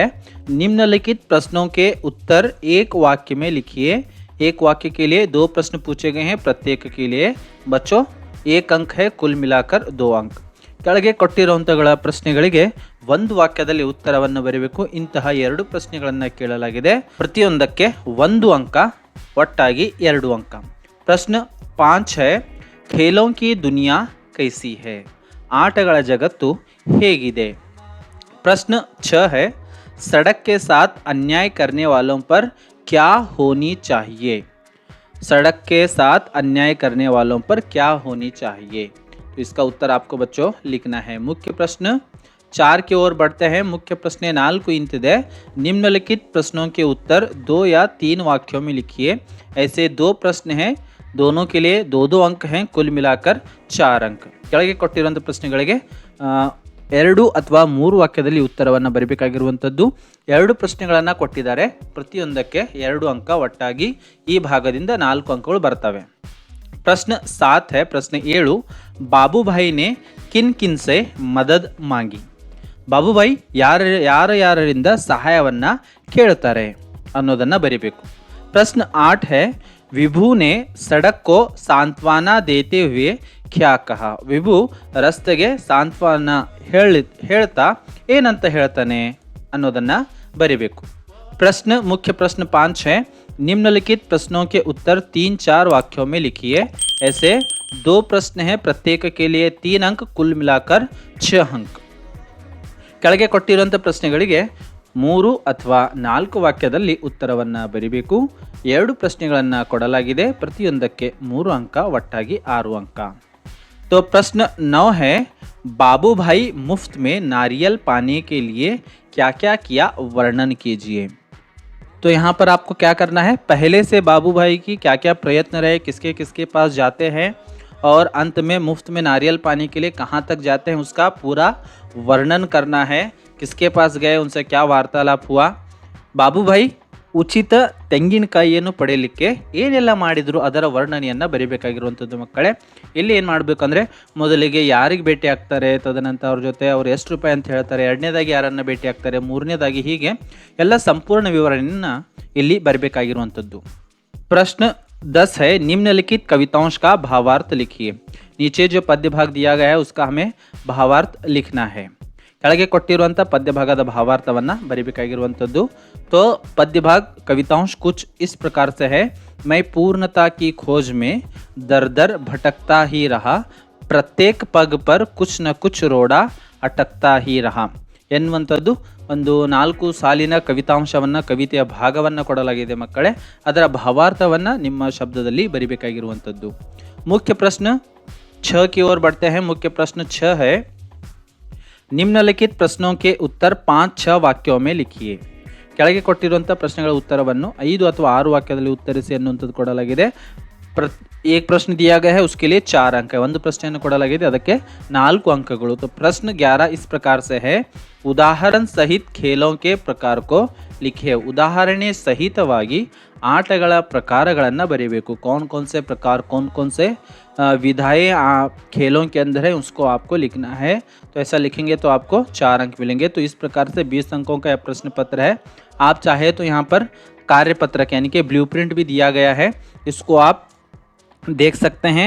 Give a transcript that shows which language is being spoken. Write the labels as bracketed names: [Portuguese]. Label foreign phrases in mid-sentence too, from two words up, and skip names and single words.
[Hindi] निम्नलिखित प्रश्नों के उत्तर एक वाक्य में लिखिए। एक वाक्य के लिए 2 प्रश्न पूछे गए हैं, प्रत्येक के लिए बच्चों 1 अंक है, कुल मिलाकर 2 अंक। [Kannada] ಕೆಳಗೆ ಕೊಟ್ಟಿರುವಂತಹ ಪ್ರಶ್ನೆಗಳಿಗೆ 1 ವಾಕ್ಯದಲ್ಲಿ ಉತ್ತರವನ್ನು ಬರೆಯಬೇಕು। ಇಂತಹ 2 ಪ್ರಶ್ನೆಗಳನ್ನು ಕೇಳಲಾಗಿದೆ, ಪ್ರತಿಯೊಂದಕ್ಕೆ 1 अंक, ಒಟ್ಟಾಗಿ 2 अंक। [Hindi] प्रश्न 5 है खेलों की दुनिया कैसी है। [Kannada] ಆಟಗಳ ಜಗತ್ತು ಹೇಗಿದೆ। [Hindi] प्रश्न 6 है सड़क के साथ अन्याय करने वालों पर क्या होनी चाहिए। सड़क के साथ अन्याय करने वालों पर क्या होनी चाहिए। तो इसका उत्तर आपको बच्चों लिखना है। मुख्य प्रश्न 4 की ओर बढ़ते हैं। मुख्य प्रश्न 4 इंतिದೆ। निम्नलिखित प्रश्नों के उत्तर 2 या 3 वाक्यों में लिखिए। ऐसे 2 प्रश्न हैं, दोनों के लिए 2-2 अंक हैं, कुल मिलाकर 4 अंक। [Kannada] ಕೆಳಗೆ ಕೊಟ್ಟಿರುವಂಥ ಪ್ರಶ್ನೆಗಳಿಗೆ 2 ಅಥವಾ 3 ವಾಕ್ಯದಲ್ಲಿ ಉತ್ತರವನ್ನು ಬರೀಬೇಕಾಗಿರುವಂಥದ್ದು. 2 ಪ್ರಶ್ನೆಗಳನ್ನು ಕೊಟ್ಟಿದ್ದಾರೆ, ಪ್ರತಿಯೊಂದಕ್ಕೆ 2 ಅಂಕ, ಒಟ್ಟಾಗಿ ಈ ಭಾಗದಿಂದ 4 ಅಂಕಗಳು ಬರ್ತವೆ. [Hindi] प्रश्न 7 है. प्रश्न 7, बाबूभाई ने किन किन से मदद मांगी. [Kannada] ಬಾಬುಭಾಯಿ ಯಾರಿಂದ ಸಹಾಯವನ್ನ ಕೇಳುತ್ತಾರೆ ಅನ್ನೋದನ್ನ ಬರೀಬೇಕು. [Hindi] प्रश्न 8 है, विभू ने सड़क को सांत्वना देते हुए क्या कहा. [Kannada] ವಿಭು ರಸ್ತೆಗೆ ಸಾಂತ್ವನ ಹೇಳ್ತಾ ಏನಂತ ಹೇಳ್ತಾನೆ ಅನ್ನೋದನ್ನ ಬರೀಬೇಕು. [Hindi] मुख्य प्रश्न 5 है, निम्नलिखित प्रश्नों के उत्तर 3-4 वाक्यों में लिखिए. ऐसे 2 प्रश्न हैं, प्रत्येक के लिए 3 अंक, कुल मिलाकर 6 अंक. [Kannada] ಕೆಳಗೆ ಕೊಟ್ಟಿರುವಂಥ ಪ್ರಶ್ನೆಗಳಿಗೆ 3 ಅಥವಾ 4 ವಾಕ್ಯದಲ್ಲಿ ಉತ್ತರವನ್ನು ಬರೀಬೇಕು. 2 ಪ್ರಶ್ನೆಗಳನ್ನು ಕೊಡಲಾಗಿದೆ, ಪ್ರತಿಯೊಂದಕ್ಕೆ 3 ಅಂಕ, ಒಟ್ಟಾಗಿ 6 अंक. [Hindi] तो प्रश्न 9 है, बाबू भाई मुफ्त में नारियल पाने के लिए क्या क्या किया, वर्णन कीजिए. तो यहाँ पर आपको क्या करना है, पहले से बाबू भाई की क्या क्या प्रयत्न रहे, किसके किसके पास जाते हैं और अंत में मुफ्त में नारियल पाने के लिए कहाँ तक जाते हैं, उसका पूरा वर्णन करना है. किसके पास गए, उनसे क्या वार्तालाप हुआ. [Kannada] बाबू भाई ಉಚಿತ ತೆಂಗಿನಕಾಯಿಯನ್ನು ಪಡೆಯಲಿಕ್ಕೆ ಏನೆಲ್ಲ ಮಾಡಿದ್ರು ಅದರ ವರ್ಣನೆಯನ್ನು ಬರೀಬೇಕಾಗಿರುವಂಥದ್ದು ಮಕ್ಕಳೇ. ಇಲ್ಲಿ ಏನು ಮಾಡಬೇಕಂದ್ರೆ, ಮೊದಲಿಗೆ ಯಾರಿಗೆ ಭೇಟಿ ಆಗ್ತಾರೆ, ತದನಂತರ ಅವ್ರ ಜೊತೆ ಅವ್ರು ಎಷ್ಟು ರೂಪಾಯಿ ಅಂತ ಹೇಳ್ತಾರೆ, ಎರಡನೇದಾಗಿ ಯಾರನ್ನು ಭೇಟಿ ಆಗ್ತಾರೆ, ಮೂರನೇದಾಗಿ, ಹೀಗೆ ಎಲ್ಲ ಸಂಪೂರ್ಣ ವಿವರಣೆಯನ್ನು ಇಲ್ಲಿ ಬರೀಬೇಕಾಗಿರುವಂಥದ್ದು. [Hindi] प्रश्न 10 है, निम्नलिखित कविताओं का भावार्थ लिखिए. नीचे जो पद्य भाग दिया गया है उसका हमें भावार्थ लिखना है. [Kannada] ಕೆಳಗೆ ಕೊಟ್ಟಿರುವಂಥ ಪದ್ಯ ಭಾಗದ ಭಾವಾರ್ಥವನ್ನು ಬರೀಬೇಕಾಗಿರುವಂಥದ್ದು. [Hindi] तो पद्य भाग कवितांश कुछ इस प्रकार से है. मैं पूर्णता की खोज में दर दर भटकता ही रहा, प्रत्येक पग पर कुछ न कुछ रोड़ा अटकता ही रहा [Kannada] ಎನ್ನುವಂಥದ್ದು ಒಂದು 4 ಸಾಲಿನ ಕವಿತಾಂಶವನ್ನು, ಕವಿತೆಯ ಭಾಗವನ್ನು ಕೊಡಲಾಗಿದೆ ಮಕ್ಕಳೇ. ಅದರ ಭಾವಾರ್ಥವನ್ನು ನಿಮ್ಮ ಶಬ್ದದಲ್ಲಿ ಬರೀಬೇಕಾಗಿರುವಂಥದ್ದು. [Hindi] मुख्य प्रश्न 6 की ओर बढ़ते हैं. मुख्य प्रश्न 6 है, निम्नलिखित प्रश्नों के उत्तर 5-6 ವಾಕ್ಯೋं में लिखिए. [Kannada] ಕೆಳಗೆ ಕೊಟ್ಟಿರುವಂಥ ಪ್ರಶ್ನೆಗಳ ಉತ್ತರವನ್ನು 5 ಅಥವಾ 6 ವಾಕ್ಯದಲ್ಲಿ ಉತ್ತರಿಸಿ ಅನ್ನುವಂಥದ್ದು ಕೊಡಲಾಗಿದೆ. [Hindi] एक प्रश्न दिया गया है, उसके लिए 4 अंक है. [Kannada] ಒಂದು ಪ್ರಶ್ನೆಯನ್ನು ಕೊಡಲಾಗಿದೆ, ಅದಕ್ಕೆ 4 ಅಂಕಗಳು. [Hindi] तो प्रश्न 11 इस प्रकार से है, उदाहरण सहित खेलों के प्रकार को लिखिए. [Kannada] ಉದಾಹರಣೆ ಸಹಿತವಾಗಿ ಆಟಗಳ ಪ್ರಕಾರಗಳನ್ನು ಬರೀಬೇಕು. [Hindi] कौन कौन से प्रकार, कौन कौन से विधाएं खेलों के अंदर है, उसको आपको लिखना है. तो ऐसा लिखेंगे तो आपको 4 अंक मिलेंगे. तो इस प्रकार से 20 अंकों का यह प्रश्न पत्र है. आप चाहे तो यहाँ पर कार्यपत्रक यानी कि ब्लूप्रिंट भी दिया गया है, इसको आप देख सकते हैं.